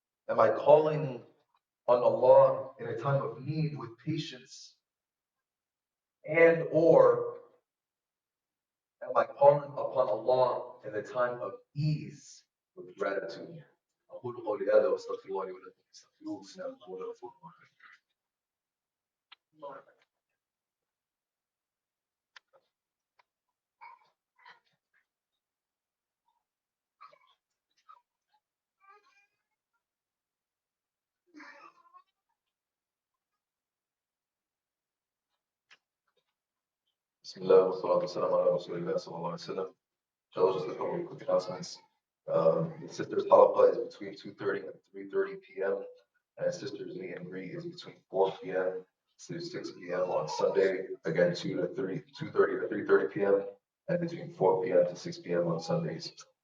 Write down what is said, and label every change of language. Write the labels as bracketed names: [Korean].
[English] Am I calling on Allah in a time of need with patience, and or am I calling upon Allah in the time of ease with gratitude? [Arabic] أقول قولي هذا وأستغفر الله لي ولكم فاستغفروه إنه هو الغفور الرحيم. بسم الله والصلاة والسلام على رسول الله صلى الله عليه وسلم. [English] Just a couple of quick announcements. The sisters' halaqah is between 2:30 and 3:30 p.m. And sisters' meet and greet is between 4 p.m. to 6 p.m. on Sunday. Again, 2:30 to 3:30 p.m. and between 4 p.m. to 6 p.m. on Sundays.